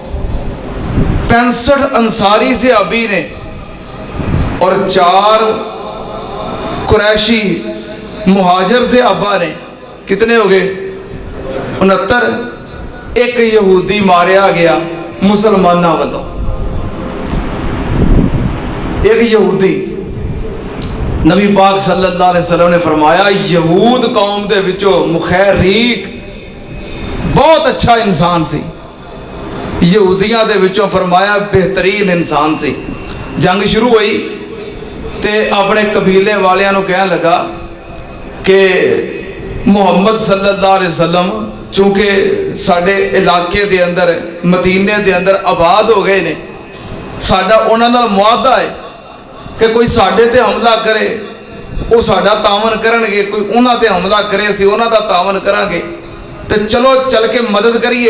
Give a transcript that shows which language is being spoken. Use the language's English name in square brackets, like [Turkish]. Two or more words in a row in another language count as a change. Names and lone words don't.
[Urdu] 65 انصاری سے ابی نے اور 4 قریشی مہاجر سے ابا نے. کتنے ہو گئے؟ 69. [Punjabi] ایک یہودی ماریا گیا مسلماناں والوں. ایک یہودی، نبی پاک [Arabic] صلى الله عليه وسلم [Punjabi] نے فرمایا یہود قوم دے وچوں مخیریق بہت اچھا انسان سی. یہودیاں دے وچوں فرمایا بہترین انسان سی. جنگ شروع ہوئی تے اپنے قبیلے والیاں نوں کہن لگا کہ محمد [Arabic] صلى الله عليه وسلم [Punjabi] چونکہ ساڈے علاقے دے اندر مدینے دے اندر آباد ہو گئے نے، ساڈا انہاں نال معاہدہ ہے کہ کوئی ساڈے تے حملہ کرے وہ ساڈا تاون کرنگے، کوئی انہاں تے حملہ کرے اسیں انہاں دا تاون کراں گے، تو چلو چل کے مدد کریے.